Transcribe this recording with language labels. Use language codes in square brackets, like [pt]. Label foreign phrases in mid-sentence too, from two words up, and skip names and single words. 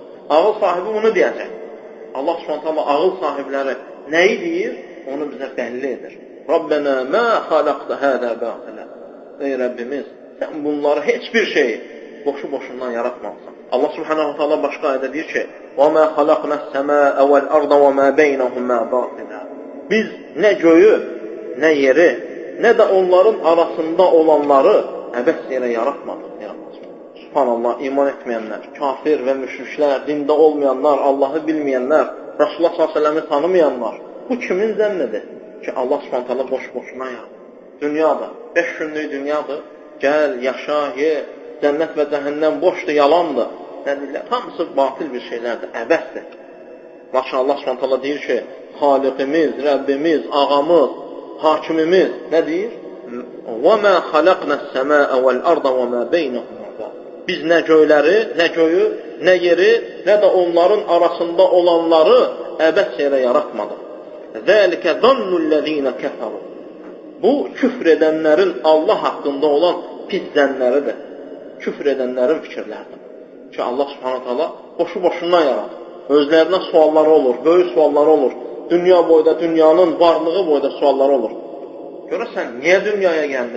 [az] Ağıl sahibi bunu deyəcək. Allah s.ə.v. ağıl sahibləri nəyi deyir? Onu bizə bəlli edir. [ar] ربنا ما خلقت هذا باطلا. [az] Ey Rəbbimiz, sən bunları heç bir şeyi boşu-boşundan yaratmamısan. Allah [ar] سبحانه تعالى [az] başqa ayədə deyir ki, [ar] وَمَا خَلَقْنَا السَّمَاءَ وَالْأَرْضَ وَمَا بَيْنَهُمَا بَاطِلًا. [az] Biz nə göyü, nə yeri, nə də onların arasında olanları əbəs yerə yaratmadıq. Subhanallah, iman etməyənlər, kafir və müşriklər, dində olmayanlar, Allahı bilməyənlər, Rasulullah s.ə.v-i tanımayanlar, bu kimin zənnidir? Ki, Allah s.ə.v boş-boşuna yaradır. Dünyadır, 5 günlük dünyadır, gəl, yaşa, ye, cənnət və cəhənnəm boşdur, yalandır. Nə deyirlər? Hamısı batil bir şeylərdir, əbəsdir. Lakin Allah s.ə.v deyir ki, Xaliqimiz, Rəbbimiz, ağamız, hakimimiz nə deyir? [ar] وَمَا خَلَقْنَا السَّمَاءَ وَالْأَرْضَ وَمَا بَيْنَهُمَا. [az] Biz nə göyləri, nə göyü, nə yeri, nə də onların arasında olanları əbəs yerə yaratmadıq. [ar] ذَلِكَ ظَنُّ الَّذ۪ينَ كَفَرُوا. [az] Bu, küfr edənlərin Allah haqqında olan pis zənləridir. Küfr edənlərin fikirləridir. Ki, Allah [ar] سبحانه تعالى [az] boşu-boşundan yaradır. Özlərinə sualları olur, böyük sualları olur. Dünya boyda, dünyanın varlığı boyda sualları olur. Görürsən, niyə dünyaya gəldin?